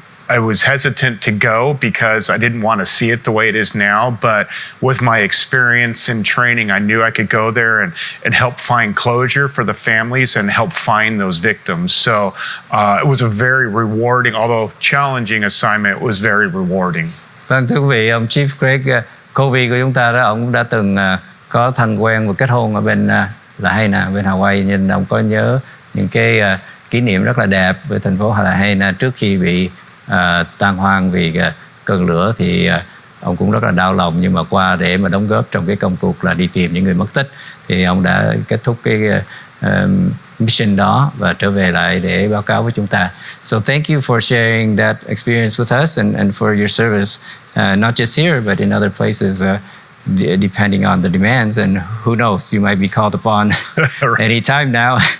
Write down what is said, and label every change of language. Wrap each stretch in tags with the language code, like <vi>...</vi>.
<en>I was hesitant to go because I didn't want to see it the way it is now, but with my experience and training, I knew I could go there and help find closure for the families and help find those victims. So it was a very rewarding, although challenging assignment, it was very rewarding.</en> <vi>Vâng, thưa quý vị, ông Chief Greg Covey của chúng ta đó, ông cũng đã từng có thân quen và kết hôn ở bên Lahaina, bên Hawaii, nên ông có nhớ những cái kỷ niệm rất là đẹp với thành phố Lahaina trước khi bị tan hoang vì cơn lửa. Thì ông cũng rất là đau lòng, nhưng mà qua để mà đóng góp trong cái công cuộc là đi tìm những người mất tích, thì ông đã kết thúc cái mission đó và trở về lại để báo cáo với chúng ta.</vi> <en>So thank you for sharing that experience with us and for your service, not just here but in other places, depending on the demands. And who knows, you might be called upon anytime now.</en>